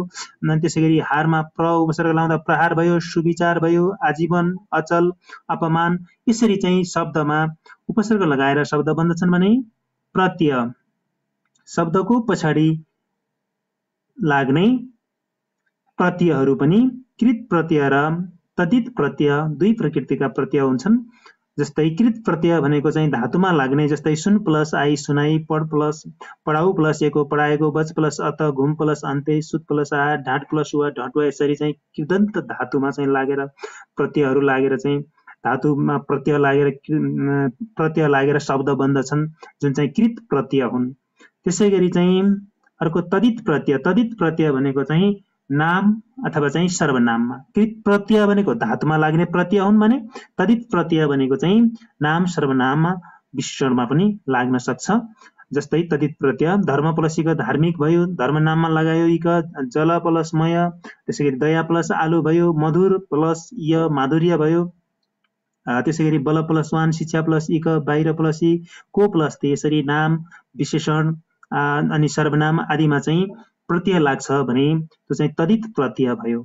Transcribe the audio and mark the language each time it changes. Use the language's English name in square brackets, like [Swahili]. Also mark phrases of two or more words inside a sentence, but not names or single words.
[Nepali] त्यसैगरी हारमा प्र उपसर्ग लाउँदा प्रहार भयो, सुविचार भयो, आजीवन, अचल, अपमान। यसरी चाहिँ शब्दमा उपसर्ग लगाएर शब्द बन्दछन् भने प्रत्यय शब्दको पछाडि लाग्ने प्रत्ययहरू पनि कृत प्रत्यय र तद्धित प्रत्यय दुई प्रकृतिका प्रत्यय हुन्छन्। जस्तै कृत प्रत्यय भनेको चाहिँ धातुमा लाग्ने, जस्तै सुन प्लस आई सुनाई, पढ प्लस पढाउ प्लस एको पढाएको, बज प्लस अत, घुम प्लस अन्त्य, सुत प्लस आ, ढाँट प्लस वा ढटुवा। यसरी चाहिँ कृदन्त धातुमा चाहिँ लागेर प्रत्ययहरू लागेर चाहिँ धातुमा प्रत्यय लागेर शब्द बन्दछन्, जुन चाहिँ कृत प्रत्यय हुन्। त्यसै गरी चाहिँ अर्को तद्धित प्रत्यय। तद्धित प्रत्यय भनेको चाहिँ नाम अथवा चाहिँ सर्वनाममा, कृत प्रत्यय भनेको धातुमा लाग्ने प्रत्यय हुन् भने तद्धित प्रत्यय भनेको चाहिँ नाम सर्वनाममा विशेषणमा पनि लाग्न सक्छ। जस्तै तद्धित प्रत्यय धर्म प्लस इक धार्मिक भयो, धर्मनाममा लगायो इक, जल प्लस मय, त्यसैगरी दया प्लस आलु भयो, मधुर प्लस य माधुर्य भयो। त्यसैगरी बल प्लस वान, शिक्षा प्लस इक, बाहिर प्लस इ, को प्लस ते। यसरी नाम विशेषण अनि सर्वनाम आदिमा चाहिँ प्रत्यय लाग्छ भने त्यो चाहिँ तद्धित प्रत्यय भयो।